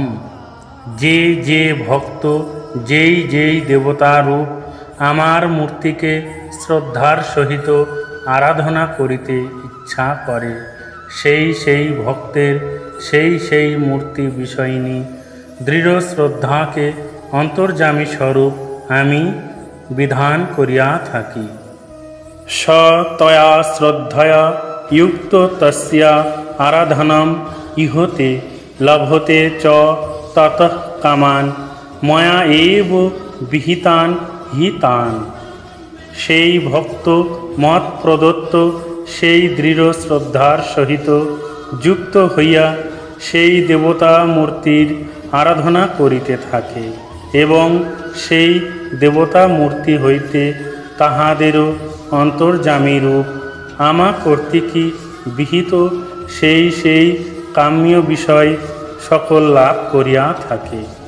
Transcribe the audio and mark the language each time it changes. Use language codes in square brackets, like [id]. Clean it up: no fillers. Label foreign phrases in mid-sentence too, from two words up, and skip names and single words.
[bn] যে যে ভক্ত যেই যেই দেবতারূপ আমার মূর্তিকে শ্রদ্ধার সহিত আরাধনা করিতে ইচ্ছা করে, সেই সেই ভক্তের সেই সেই মূর্তি বিষয়িনী দৃঢ় শ্রদ্ধাকে অন্তর্যামী স্বরূপ আমি বিধান করিয়া থাকি। [sa] স তয়া শ্রদ্ধয়া যুক্ত তস্যা আরাধনম ইহতে লভতে চ ততঃ কামান ময়া এব বিহিতান হিতান। [bn] সেই ভক্ত মত প্রদত্ত সেই দৃঢ় শ্রদ্ধার সহিত যুক্ত হইয়া সেই দেবতা মূর্তির আরাধনা করিতে থাকে এবং সেই দেবতা মূর্তি হইতে তাহাদেরও অন্তর্যামী রূপ আমা কর্তৃকই বিহিত সেই সেই কাম্য বিষয় সকল লাভ করিয়া থাকে।